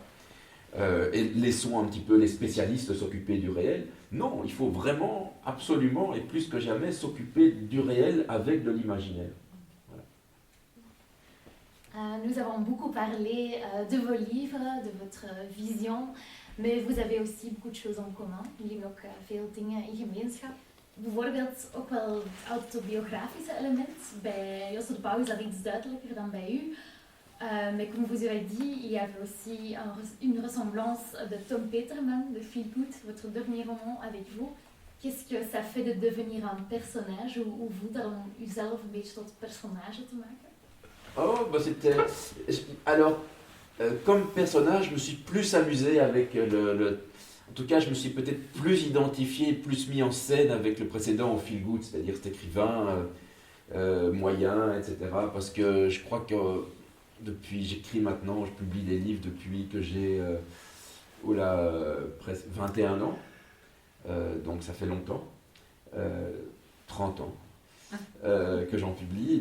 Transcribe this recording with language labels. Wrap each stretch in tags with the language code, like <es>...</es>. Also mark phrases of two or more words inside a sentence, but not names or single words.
<fr>Et laissons un petit peu les spécialistes s'occuper du réel. Non, il faut vraiment, absolument, et plus que jamais, s'occuper du réel avec de l'imaginaire. Voilà. Nous avons beaucoup parlé de vos livres, de votre vision, mais vous avez aussi beaucoup de choses en commun.</fr> <nl>Jullie hebben ook veel dingen in gemeenschap. Bijvoorbeeld ook wel het autobiografische element. Bij Jos de Pauw is dat iets duidelijker dan bij u.</nl> <fr>Mais comme vous avez dit, il y avait aussi une ressemblance de Tom Peterman, de Feel Good, votre dernier roman avec vous. Qu'est-ce que ça fait de devenir un personnage ou vous</fr> <nl>dan uzelf een beetje tot personnage te maken?</nl> <fr>Oh, bah c'était... Alors, comme personnage, je me suis plus amusé avec En tout cas, je me suis peut-être plus identifié, plus mis en scène avec le précédent en Feel Good, c'est-à-dire cet écrivain moyen, etc. Parce que je crois que j'écris maintenant, je publie des livres depuis que j'ai presque 21 ans, donc ça fait longtemps, 30 ans que j'en publie.</fr>